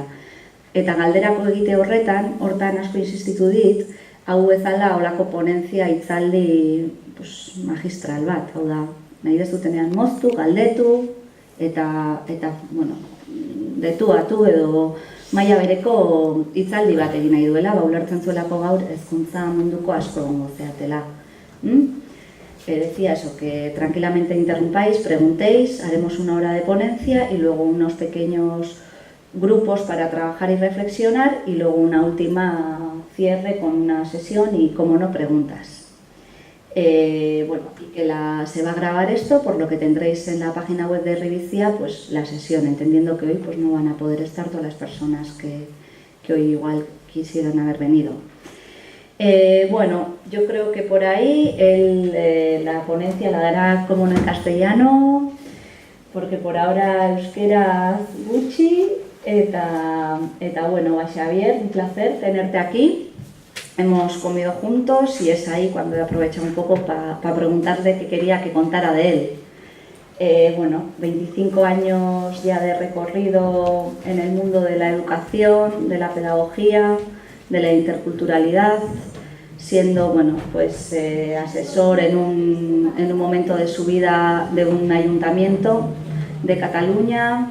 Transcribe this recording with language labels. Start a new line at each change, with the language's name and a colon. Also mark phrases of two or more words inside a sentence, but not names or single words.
Basque: Eta galderako egite hortan asko insistitu dit, hau bezala holako ponentzia hitzaldi magistral bat, hau da, nahi dezutenean moztu, galdetu, eta detuatu edo maila bereko hitzaldi bat egin nahi duela, ulertzen zuelako gaur hezkuntza munduko asko egongo zeatela.
Spanish: Decía eso, que tranquilamente interrumpáis, preguntéis, haremos una hora de ponencia y luego unos pequeños grupos para trabajar y reflexionar y luego una última cierre con una sesión y, como no, preguntas. Y que se va a grabar esto, por lo que tendréis en la página web de Revicía la sesión, entendiendo que hoy no van a poder estar todas las personas que hoy igual quisieran haber venido. Yo creo que por ahí la ponencia la dará como en castellano, porque por ahora
Basque: euskera gutxi, eta
Spanish: Xabier, un placer tenerte aquí. Hemos comido juntos y es ahí cuando he aprovechado un poco para preguntarle qué quería que contara de él. 25 años ya de recorrido en el mundo de la educación, de la pedagogía, de la interculturalidad, siendo asesor en un momento de su vida de un ayuntamiento de Cataluña.